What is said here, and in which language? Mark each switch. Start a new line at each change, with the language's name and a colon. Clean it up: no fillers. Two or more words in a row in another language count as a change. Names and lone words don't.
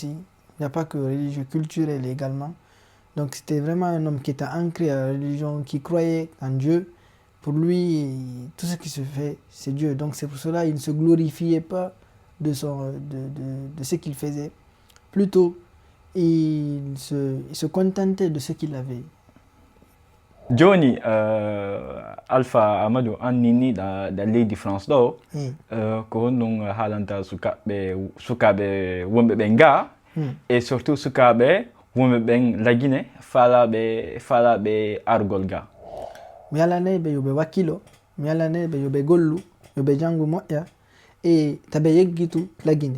French: Il n'y a pas que religieux, culturel également. Donc c'était vraiment un homme qui était ancré à la religion, qui croyait en Dieu. Pour lui, tout ce qui se fait, c'est Dieu. Donc c'est pour cela qu'il ne se glorifiait pas de ce qu'il faisait. Plutôt, il se contentait de ce qu'il avait. Johnny,
Fula: Alpha Amadou annini da leydi France ɗo ko honɗum haalanta sukaɓe wonɓe ɓen ga
French: et surtout
Fula: sukaɓe wonɓe ɓen lagine faalaɓe argol ga. Mi alaneɓe yo ɓe wakkilo, mi alaneɓe yo ɓe gollu, yo ɓe jangu moƴƴa e taɓe yeggitu lagine.